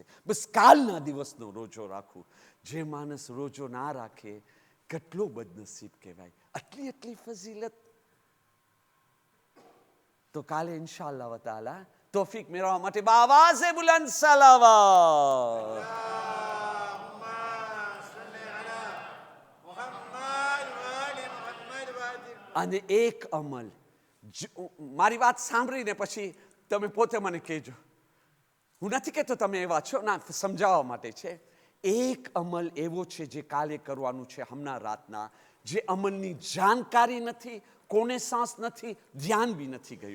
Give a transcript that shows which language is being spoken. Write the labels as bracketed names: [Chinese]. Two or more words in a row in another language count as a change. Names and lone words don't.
[Gujarati] બસ કાલના દિવસનો રોજો રાખવું. જે માણસ રોજો ના રાખે કેટલો બદનસીબ કહેવાય. આટલી ફઝીલત. તો કાલે ઇન્શાઅલ્લાહ તાલા તોફીક મેળવવા માટે બાવાઝે બુલંદ સલાવત. [Arabic] اللهم صل على محمد وآل محمد وأجل. [Gujarati] અને એક અમલ, મારી વાત સાંભળીને પછી તમે પોતે મને કહેજો. હું નથી કહેતો તમે એવા છો, ના, સમજાવવા માટે છે. એક અમલ એવો છે જે કાલે કરવાનું છે હમણાં રાતના, જે અમલની જાણકારી નથી, કોને સાંસ નથી, ધ્યાન બી નથી ગયો.